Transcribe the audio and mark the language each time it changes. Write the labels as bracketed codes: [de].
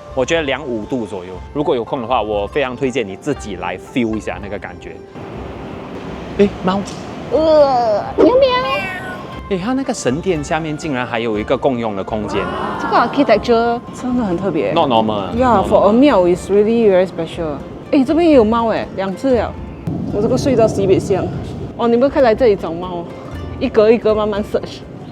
[zh] 我觉得25度左右，如果有空的话，我非常推荐你自己来 feel 一下那个感觉。哎，猫，喵喵。哎，它那个神殿下面竟然还有一个共用的空间。这个 architecture 真的很特别。 [en] Not normal。 Yeah, for a 庙 is really very special。 [zh] 哎，这边也有猫哎，2次了。我这个睡到西北乡。哦，你们可以来这里找猫，一格一格慢慢 search。